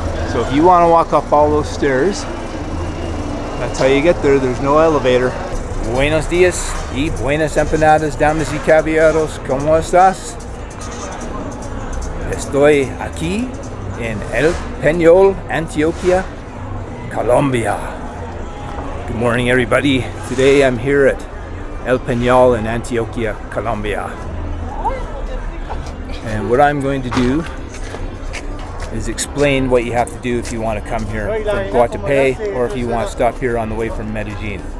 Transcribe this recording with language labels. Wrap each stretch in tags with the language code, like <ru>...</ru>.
<en>So if you want to walk up all those stairs, that's how you get there. There's no elevator.</en> <es>Buenos días y buenas empanadas, damas y caballeros. ¿Cómo estás? Estoy aquí en El Penol, Antioquia, Colombia.</es> <en>Good morning, everybody. Today I'm here at El Penol in Antioquia, Colombia. And what I'm going to do is explain what you have to do if you want to come here from Guatape or if you want to stop here on the way from Medellin.</en>